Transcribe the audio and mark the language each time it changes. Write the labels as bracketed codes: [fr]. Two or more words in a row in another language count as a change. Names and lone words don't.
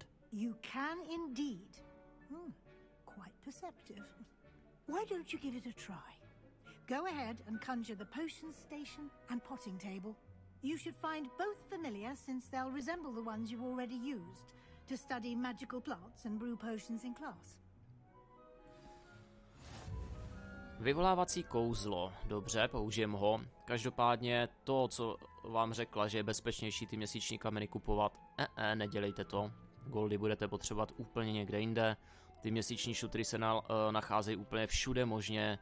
[en] You can indeed. Quite perceptive. Why don't you give it a try? Go ahead and conjure the potion station and potting table. You should find both familiar, since they'll resemble the ones you've already used to study magical plots and brew potions in class. [cs] Vyvolávací kouzlo. Dobře, použijem ho. Každopádně to, co vám řekla, že je bezpečnější ty měsíční kameny kupovat, nedělejte to. Goldy budete potřebovat úplně někde jinde. Ty měsíční šutry se nacházejí úplně všude možně.